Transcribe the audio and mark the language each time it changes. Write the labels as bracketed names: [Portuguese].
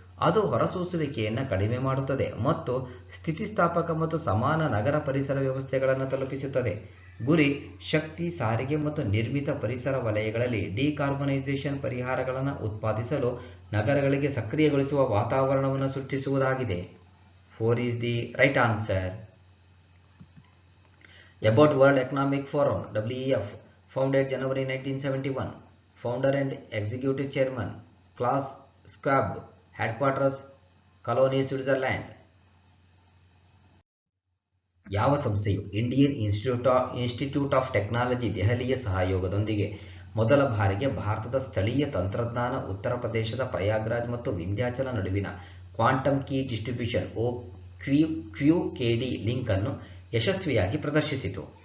[Kannada] ಅದು ಹೊರಸೂಸುವಿಕೆಯನ್ನು ಕಡಿಮೆ ಮಾಡುತ್ತದೆ ಮತ್ತು ಸ್ಥಿತಿಸ್ಥಾಪಕ ಮತ್ತು ಸಮಾನ ನಗರ ಪರಿಸರ ವ್ಯವಸ್ಥೆಗಳನ್ನು ತಲುಪಿಸುತ್ತದೆ. ಗುರಿ: ಶಕ್ತಿ, ಸಾರಿಗೆ ಮತ್ತು ನಿರ್ಮಿತ ಪರಿಸರ ವಲಯಗಳಲ್ಲಿ ಡಿಕಾರ್ಬನೈಸೇಷನ್ ಪರಿಹಾರಗಳನ್ನು ಉತ್ಪಾದಿಸಲು ನಗರಗಳಿಗೆ ಸಕ್ರಿಯಗೊಳಿಸುವ ವಾತಾವರಣವನ್ನು ಸೃಷ್ಟಿಸುವುದಾಗಿದೆ. [English] 4 is the right answer. About World Economic Forum WEF, founded January 1971, founder and executive chairman Klaus Schwab, headquarters Cologne, Switzerland. [Kannada] ಯಾವ ಸಂಸ್ಥೆಯು ಇಂಡಿಯನ್ ಇನ್ಸ್ಟಿಟ್ಯೂಟ್ ಆಫ್ ಟೆಕ್ನಾಲಜಿ ದೆಹಲಿಯ ಸಹಯೋಗದೊಂದಿಗೆ ಮೊದಲ ಬಾರಿಗೆ ಭಾರತದ ಸ್ಥಳೀಯ ತಂತ್ರಜ್ಞಾನ ಉತ್ತರ ಪ್ರದೇಶದ ಪ್ರಯಾಗ್ರಾಜ್ ಮತ್ತು ವಿಂಧ್ಯಾಚಲ ನಡುವಿನ quantum key distribution QKD link ಅನ್ನು ಯಶಸ್ವಿಯಾಗಿ ಪ್ರದರ್ಶಿಸಿತು?